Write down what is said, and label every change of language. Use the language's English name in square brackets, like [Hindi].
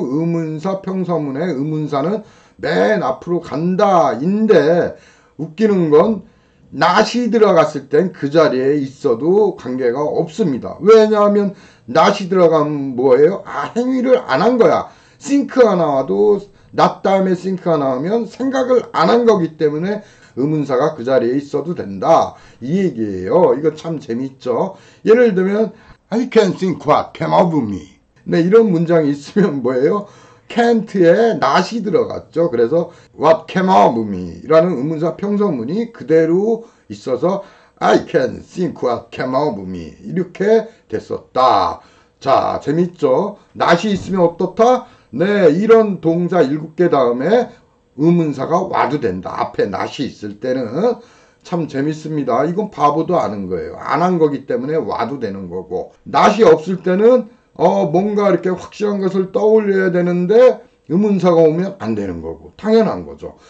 [Korean] 의문사, 평서문의 의문사는 맨 앞으로 간다인데 웃기는 건 not이 들어갔을 땐 그 자리에 있어도 관계가 없습니다. 왜냐하면 not이 들어가면 뭐예요? 행위를 안 한 거야. think가 나와도 not 다음에 think가 나오면 생각을 안 한 거기 때문에 의문사가 그 자리에 있어도 된다. 이 얘기예요. 이거 참 재밌죠. [English] 예를 들면 I can think what came over me. [Korean] 네, 이런 문장이 있으면 뭐예요? can't에 not이 들어갔죠. 그래서 what came over me 라는 의문사 평서문이 그대로 있어서 [English] I can think what came over me [Korean] 이렇게 됐었다. 자, 재밌죠? not이 있으면 어떻다? 네, 이런 동사 7개 다음에 의문사가 와도 된다. 앞에 not이 있을 때는 참 재밌습니다. 이건 바보도 아는 거예요. 안 한 거기 때문에 와도 되는 거고 not이 없을 때는 뭔가 이렇게 확실한 것을 떠올려야 되는데 의문사가 오면 안 되는 거고 당연한 거죠.